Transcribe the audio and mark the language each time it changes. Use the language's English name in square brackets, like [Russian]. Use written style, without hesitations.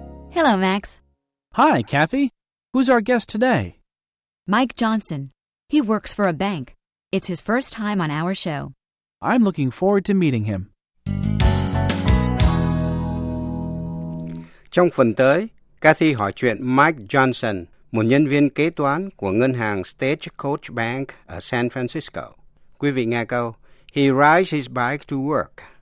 [English] Hello, Max. Hi, Kathy. Who's our guest today? Mike Johnson. He works for a bank. It's his first time on our show. I'm looking forward to meeting him. [Vietnamese] Trong phần tới, Kathy hỏi chuyện Mike Johnson, một nhân viên kế toán của ngân hàng Stagecoach Bank ở San Francisco. Quý vị nghe câu, [English] he rides his bike to work.